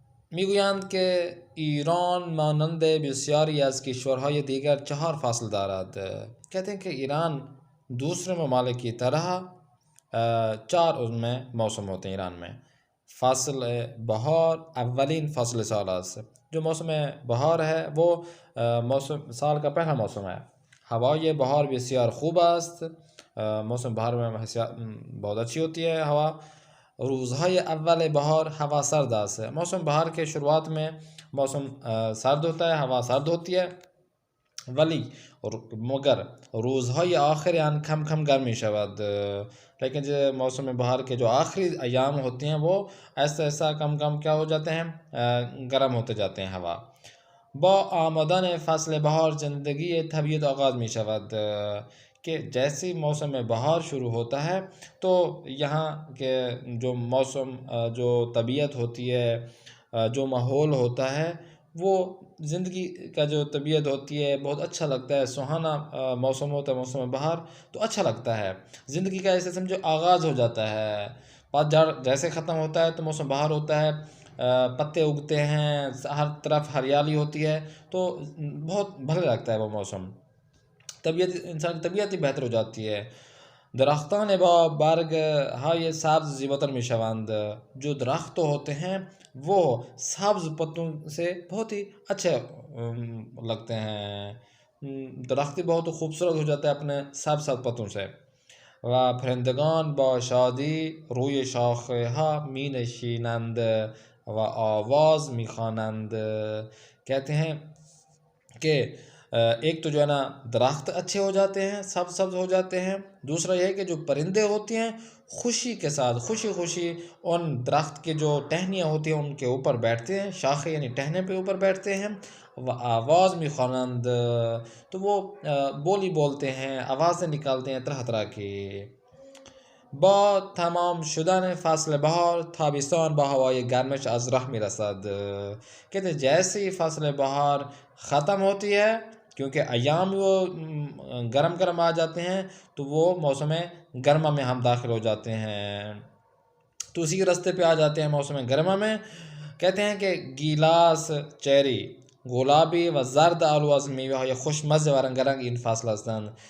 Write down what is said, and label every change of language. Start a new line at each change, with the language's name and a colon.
Persian: میگویند که ایران مانند بسیاری از کشورهای دیگر 4 فصل دارد.
Urdu: کہتے ہیں کہ ایران دوسرے ممالک کی طرح 4 ان میں موسم ہوتے ہیں ایران میں۔
Persian: فصل بہار اولین فصل سال است.
Urdu: جو موسم بہار ہے وہ موسم سال کا پہلا موسم ہے.
Persian: ہوای بہار بسیار خوب است.
Urdu: موسم بہار میں بہت اچھی ہوتی ہے ہوا.
Persian: روزهای اول بہار ہوا سرد است.
Urdu: موسم بہار کے شروعات میں موسم سرد ہوتا ہے، ہوا سرد ہوتی ہے، ولی مگر
Persian: روزهای آخر آن کم کم گرم می شود.
Urdu: لیکن جو موسم بہار کے جو آخری ایام ہوتے ہیں وہ ایسا ایسا کم کم کیا ہو جاتے ہیں، گرم ہوتے جاتے ہیں ہوا.
Persian: با آمدن فصل بہار زندگی طبیعت آغاز می شود.
Urdu: کہ جیسی موسم بہار شروع ہوتا ہے تو یہاں کے جو موسم جو طبیعت ہوتی ہے، جو ماحول ہوتا ہے، وہ زندگی کا جو طبیعت ہوتی ہے بہت اچھا لگتا ہے. سہانا موسم ہوتا ہے موسم بہار تو اچھا لگتا ہے. زندگی کا ایسے سمجھو آغاز ہو جاتا ہے. پتجھڑ جیسے ختم ہوتا ہے تو موسم بہار ہوتا ہے، پتے اگتے ہیں، ہر طرف ہریالی ہوتی ہے تو بہت بھلے لگتا ہے وہ موسم. طبیعت انسان کی طبیعت ہی بہتر ہو جاتی ہے.
Persian: درختان با برگ های سبز زیباتر می شوند.
Urdu: جو درخت ہوتے ہیں وہ سبز پتوں سے بہت ہی اچھے لگتے ہیں. درخت بہت خوبصورت ہو جاتا ہے اپنے سبز سبز پتوں سے.
Persian: و پرندگان با شادی روی شاخه ها می نشینند و آواز می خوانند.
Urdu: کہتے ہیں کہ ایک تو جو ہے نا درخت اچھے ہو جاتے ہیں، سبز سبز ہو جاتے ہیں. دوسرا یہ ہے کہ جو پرندے ہوتے ہیں خوشی کے ساتھ خوشی خوشی ان درخت کے جو ٹہنیاں ہوتی ہیں ان کے اوپر بیٹھتے ہیں، شاخے یعنی ٹہنے پہ اوپر بیٹھتے ہیں.
Persian: و آواز می خوانند،
Urdu: تو وہ بولی بولتے ہیں، آوازیں نکالتے ہیں طرح طرح کی.
Persian: با تمام شدن فصل بهار تابستان با هوای گرمش از راه میرسد.
Urdu: کہتے ہیں جیسی فصل بہار ختم ہوتی ہے، کیونکہ ایام وہ گرم گرم آ جاتے ہیں تو وہ موسم گرما میں ہم داخل ہو جاتے ہیں، تو اسی رستے پہ آ جاتے ہیں موسم گرما میں. کہتے ہیں کہ
Persian: گیلاس، چیری، گلابی و زرد آلو از میوه های خوشمزه و رنگارنگ این فصل هستند.